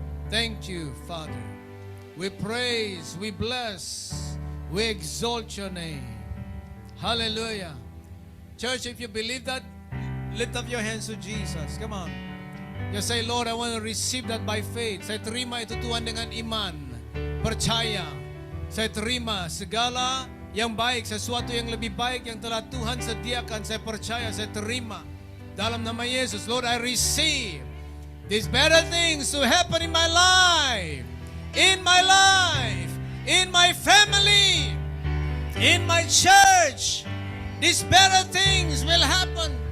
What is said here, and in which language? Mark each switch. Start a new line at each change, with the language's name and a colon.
English: Thank you, Father. We praise, we bless, we exalt your name. Hallelujah. Church, if you believe that, lift up your hands to Jesus. Come on. Just say, Lord, I want to receive that by faith.
Indonesian: Saya terima itu Tuhan dengan iman. Percaya. Saya terima segala yang baik, sesuatu yang lebih baik yang telah Tuhan sediakan. Saya percaya, saya terima. Dalam nama Yesus,
English: Lord, I receive these better things to happen in my life. In my life. In my family. In my church. These better things will happen.